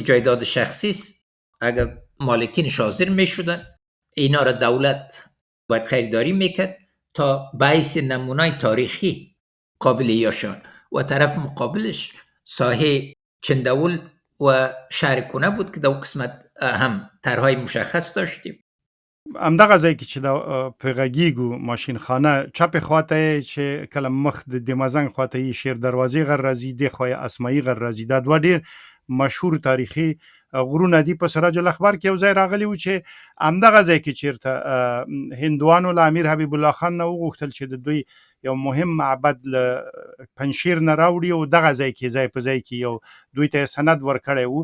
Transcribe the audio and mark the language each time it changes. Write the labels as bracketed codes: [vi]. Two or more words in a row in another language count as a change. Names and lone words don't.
[fa] جایداد شخصی است، اگر مالکینش حاضر میشدن اینا را دولت باید خریداری میکرد تا باعث نمونای تاریخی قابل یاشان. و طرف مقابلش ساحه چندول و شهر کنه بود که دو قسمت هم طرح‌های مشخص داشتیم. [ps] همدغه ځای کې چې د په غږیږو ماشین خانه چپ خواته چې کله مخ د دمازنګ خواته یې شیر دروازې غر راځي د خو اسماعي غر راځي دا دوه ډیر مشهور تاریخي غرونه دي. په سراج الاخبار کې یو ځای راغلی و چې همدغه ځای کې چیرته هندوانو له امیر حبیب الله خان نه وغوښتل چې د دوی یو مهم معبد له پنشیر نه راوړي او دغه ځای کې ځای په ځای کې یو دوی ته سند ورکړی و.